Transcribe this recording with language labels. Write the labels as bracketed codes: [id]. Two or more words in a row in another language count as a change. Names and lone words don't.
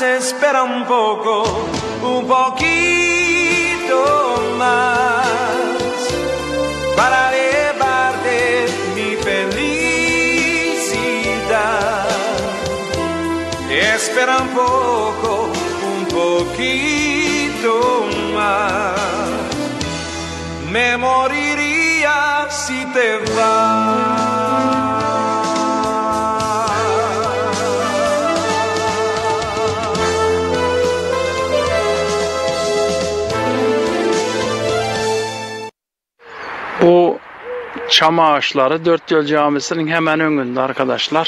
[es] Espera un poco, un poquito más, para elevarte mi felicidad. Espera un poco, un poquito más. Me moriría si te vas. [tr] Bu çam ağaçları Dörtyol Camisi'nin hemen önünde arkadaşlar.